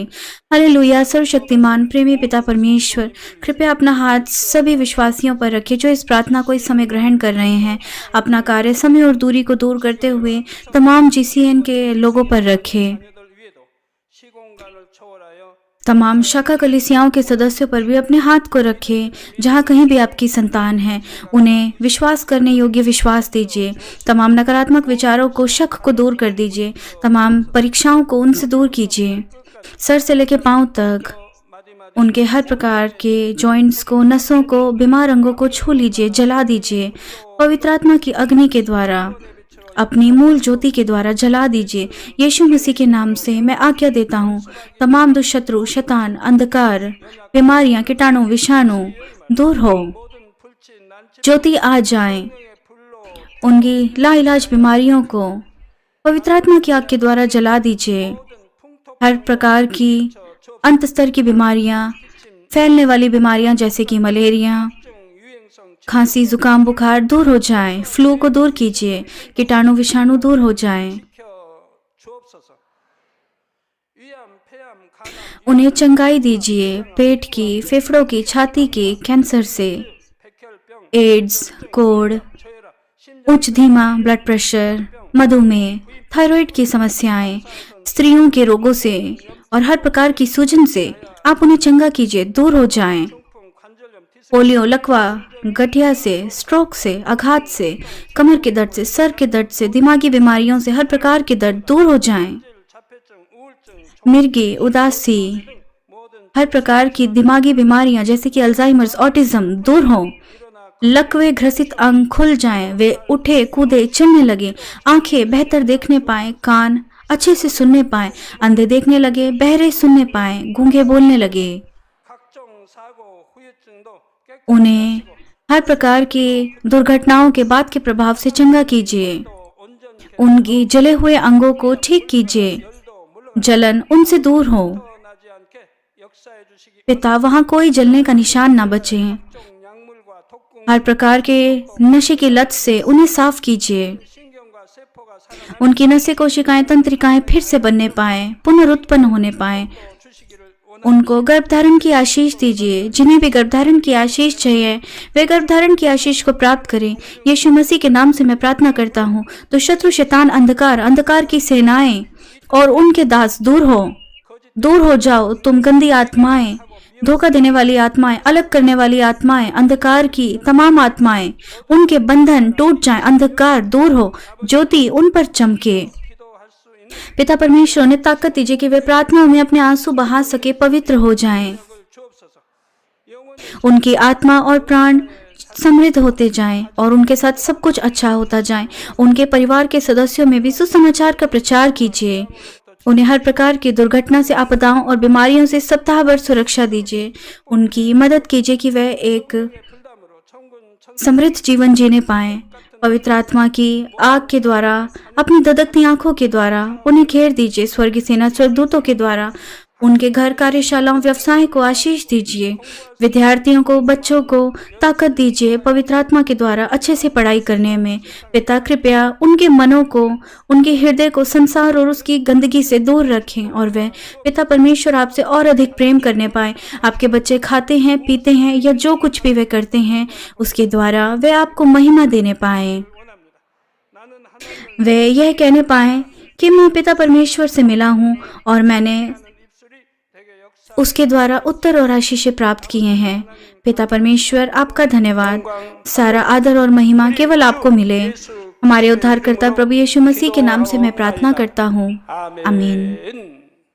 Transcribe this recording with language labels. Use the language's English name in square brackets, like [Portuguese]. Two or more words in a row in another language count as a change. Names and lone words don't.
[Hindi] हालेलुया। सर्वशक्तिमान प्रेमी पिता परमेश्वर, कृपया अपना हाथ सभी विश्वासियों पर रखें जो इस प्रार्थना को इस समय ग्रहण कर रहे हैं। अपना कार्य, समय और दूरी को दूर करते हुए तमाम GCN के लोगों पर रखें। [Korean] 교회들 위에도 시공간을 초월하여 [Hindi] तमाम शाखा कलीसियाओं के सदस्यों पर भी अपने हाथ को रखें। जहाँ कहीं भी आपकी संतान है उन्हें विश्वास करने योग्य विश्वास दीजिए। तमाम नकारात्मक विचारों को, शक को दूर कर दीजिए। तमाम परीक्षाओं को उनसे दूर कीजिए। सर से लेकर पांव तक [Korean] 마디마디 [Hindi] उनके हर प्रकार के जॉइंट्स को, नसों को, बीमार अंगों को छू लीजिए, जला दीजिए। पवित्र आत्मा की अग्नि के द्वारा, अपनी मूल ज्योति के द्वारा जला दीजिए। यीशु मसीह के नाम से मैं आज्ञा देता हूँ, तमाम दुष्शत्रु, शैतान, अंधकार, बीमारियां, कीटाणु, विषाणु दूर हो, [Korean] 모든 불치 난치 [Hindi] ज्योति आ जाए। [Korean] 의 불로 [Hindi] उनकी लाइलाज बीमारियों को पवित्र आत्मा की आग के द्वारा जला दीजिए। [Korean] 모든 풍토 [Hindi] हर प्रकार की अंत स्तर की बीमारियां, फैलने वाली बीमारियां जैसे कि मलेरिया, [Korean] 유행성 [Hindi] खांसी, जुकाम, बुखार दूर हो जाए। फ्लू को दूर कीजिए। कीटाणु, विषाणु दूर हो जाए। [Korean] 지켜 주옵소서. 위암, 폐암, 간암, [Hindi] उन्हें चंगाई दीजिए, पेट की, फेफड़ों की, छाती की, कैंसर से, [Korean] 백혈병, [Hindi] एड्स, कोढ़, [Korean] 저혈압, 심장 [Hindi] उच्च धीमा [English] blood pressure, [Hindi] मधुमेह, थायराइड की समस्याएं, स्त्रियों के रोगों से और हर प्रकार की सूजन से आप उन्हें चंगा कीजिए, दूर हो जाएं। [Korean] 중풍, 관절염, 디스크, [Hindi] पोलियो, लकवा, गठिया से, स्ट्रोक से, आघात से, कमर के दर्द से, सर के दर्द से, दिमागी बीमारियों से, हर प्रकार के दर्द दूर हो जाएं। [Korean] 자폐증, 우울증, [Hindi] मिर्गी, उदासी, [Korean] 모든 [Hindi] हर प्रकार की दिमागी बीमारियां जैसे कि अल्जाइमर्स, ऑटिज्म दूर हो। [Korean] 일어나 [Hindi] लकवे, ग्रसित अंग खुल जाएं, वे उठे, कूदे, चलने लगे। आंखें बेहतर देखने पाएं, कान अच्छे से सुनने पाएं, अंधे देखने लगे, बहरे सुनने पाएं, गूंगे बोलने लगे। [Korean] 각종 사고, 후유증도 [Hindi] उन्हें हर प्रकार की दुर्घटनाओं के बाद के प्रभाव से चंगा कीजिए। [Korean] 온전케 [Hindi] उनकी जले हुए अंगों को ठीक कीजिए। [Korean] 열도 물론 [Hindi] जलन उनसे दूर हो। [Korean] 나지 않게 역사해 주시기 [Hindi] पिता, वहाँ कोई जलने का निशान ना बचे। [Korean] 각종 약물과 독궁 [Hindi] हर प्रकार के नशे की लत से उन्हें साफ कीजिए। [Korean] 신경과 세포가 살아날 [Hindi] उनकी नसें, कोशिकाएं, तंत्रिकाएं फिर से बनने पाएं, पुनरुत्पन्न होने पाएं। [Korean] 주시기를 [Hindi] उनको गर्भधारण की आशीष दीजिए। जिन्हें भी गर्भधारण की आशीष चाहिए वे गर्भधारण की आशीष को प्राप्त करें। यीशु मसीह के नाम से मैं प्रार्थना करता हूँ। तो शत्रु, शैतान, अंधकार, अंधकार की सेनाएं और उनके दास दूर हो। दूर हो जाओ तुम गंदी आत्माएं, धोखा देने वाली आत्माएं, अलग करने वाली आत्माएं, अंधकार की तमाम आत्माएं, उनके बंधन टूट जाएं, अंधकार दूर हो, ज्योति उन पर चमके। [Korean] 기도할 수 있는 [Hindi] पिता परमेश्वर उन्हें ताकत दीजिए कि वे प्रार्थनाओं में अपने आंसू बहा सके, पवित्र हो जाएं। [Korean] 걸 주옵소서. 영원히 [Hindi] उनकी आत्मा और प्राण समृद्ध होते जाएं और उनके साथ सब कुछ अच्छा होता जाए। उनके परिवार के सदस्यों में भी सुसमाचार का प्रचार कीजिए। उन्हें हर प्रकार की दुर्घटना से, आपदाओं और बीमारियों से सप्ताह भर सुरक्षा दीजिए। उनकी मदद कीजिए कि वह एक [Korean] 풀담으로 천군 천 [Hindi] समृद्ध जीवन जीने पाएं। पवित्र आत्मा की आग के द्वारा, अपनी ददकती आंखों के द्वारा उन्हें घेर दीजिए। स्वर्गीय सेना स्वर्गदूतों के द्वारा उनके घर, कार्यशालाओं, व्यवसाय को आशीष दीजिए। विद्यार्थियों को, बच्चों को ताकत दीजिए पवित्र आत्मा के द्वारा अच्छे से पढ़ाई करने में। पिता कृपया उनके मनों को, उनके हृदय को संसार और उसकी गंदगी से दूर रखें और वह पिता परमेश्वर आपसे और अधिक प्रेम करने पाए। आपके बच्चे खाते हैं, पीते हैं या जो कुछ भी वे करते हैं उसके द्वारा वे आपको महिमा देने पाएं। [Korean] 원합니다. 나는 하나님을 [Hindi] वे यह कहने पाएं कि मैं पिता परमेश्वर से मिला हूँ और मैंने [Korean] 입술이 되게 역사 [Hindi] उसके द्वारा उत्तर और आशीषें प्राप्त किए हैं। पिता परमेश्वर आपका धन्यवाद। सारा आदर और महिमा केवल आपको मिले। हमारे उद्धारकर्ता प्रभु यीशु मसीह के नाम से मैं प्रार्थना करता हूँ। आमीन। [Korean] 아멘.